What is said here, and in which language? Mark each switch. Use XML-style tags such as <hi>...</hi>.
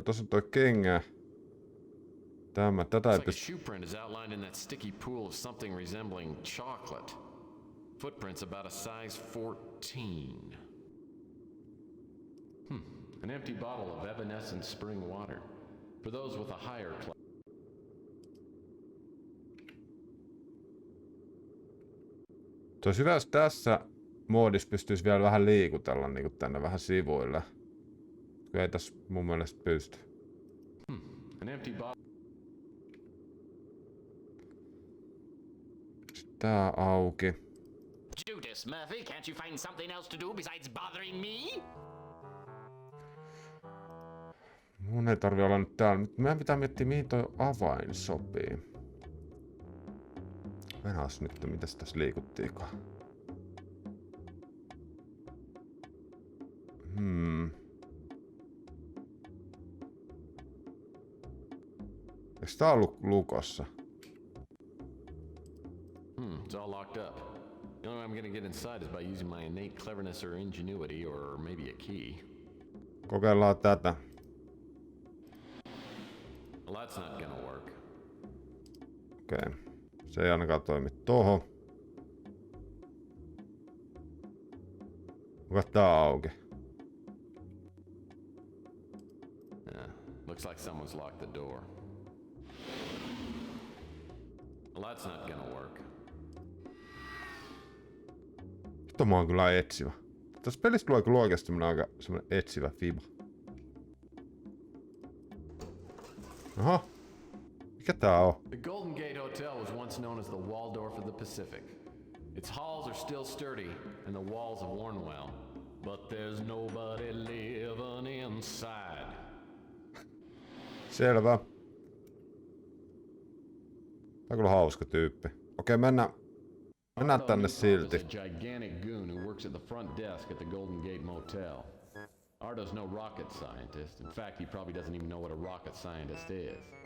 <fi>Tossa on toi kengä. Tätä ei</fi> <en>Looks like a</en> <fi>pysty...</fi> <en>shoe print is outlined in that sticky pool of something resembling chocolate. Footprints about a size 14. An empty bottle of evanescent spring water. For those with a higher class.</en> <fi>Tosi hyvä, jos tässä moodissa pystyisi vielä vähän liikutella niin kuin tänne vähän sivuille. Kun ei tässä mun mielestä pysty.</fi> <en>An empty bottle.</en> <fi>Sitten tää auki.</fi> <en>Judas Murphy, can't you find something else to do besides bothering me?</en> <fi>Mun ei tarvi olla nyt täällä. Meidän pitää miettiä, mihin toi avain sopii. Venäas nyt, mitäs tässä liikuttiikaan. Eikö tää ollut lukossa?</fi> <en>It's all locked up. The only way I'm gonna get inside is by using my innate cleverness or ingenuity, or maybe a key.</en> <fi>Kokeillaan tätä.</fi> <en>Well, that's not gonna work.</en> <fi>Okei. Se ei ainakaan toimi tohon. Onko tää auki?</fi> <en>Yeah, looks like someone's locked the door. Well, that's not gonna work.</en> <fi>Nyt mä oon kyllä etsivä. Tässä pelissä tulee kyllä oikeasti aika semmonen etsivä fiba. Aha. Mikä tää on?</fi> <en>The Golden Gate Hotel was once known as the Waldorf of the Pacific. Its halls are still sturdy, and the walls have worn well. But there's nobody living inside.</en> <fi>Selvä. Tää on kyllä hauska tyyppi. Okei, mennään tänne silti.</fi> <en>There's a gigantic goon who works at the front desk at the Golden Gate Motel. Ardo's no rocket scientist. In fact, he probably doesn't even know what a rocket scientist is.</en>